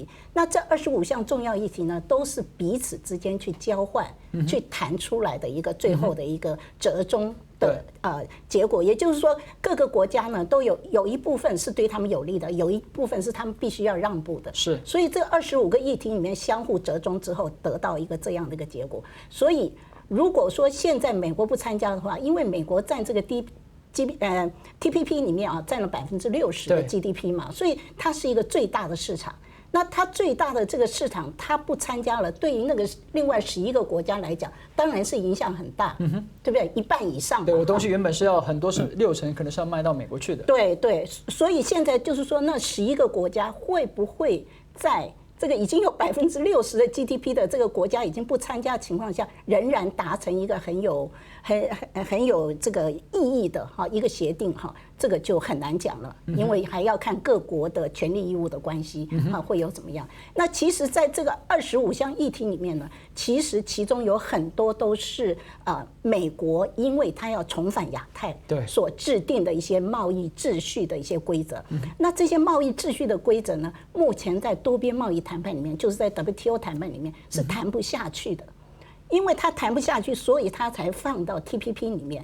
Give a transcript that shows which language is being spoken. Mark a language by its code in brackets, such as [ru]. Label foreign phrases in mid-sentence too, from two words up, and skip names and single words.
[zh] 那這25項重要議題呢，都是彼此之間去交換、去談出來的一個最後的一個折中的結果。也就是說，各個國家呢都有一部分是對他們有利的，有一部分是他們必須要讓步的。是。所以這25個議題裡面相互折中之後，得到一個這樣的一個結果。所以如果說現在美國不參加的話，因為美國佔這個 TPP 裡面佔了60%的 GDP 嘛，所以它是一個最大的市場。那它最大的這個市場，它不參加了，對於那個另外11個國家來講，當然是影響很大，對不對？一半以上。對，我東西原本是要很多是60%，可能是要賣到美國去的。對，所以現在就是說，那11個國家會不會在這個已經有60%的 GDP 的這個國家已經不參加的情況下，仍然達成一個很有這個意義的一個協定這個就很難講了，因為還要看各國的權利義務的關係會有怎麼樣。那其實在這個25項議題裡面呢，其實其中有很多都是美國因為它要重返亞太所制定的一些貿易秩序的一些規則。那這些貿易秩序的規則呢，目前在多邊貿易談判裡面，就是在 WTO 談判裡面是談不下去的。因為它談不下去，所以它才放到 TPP 裡面。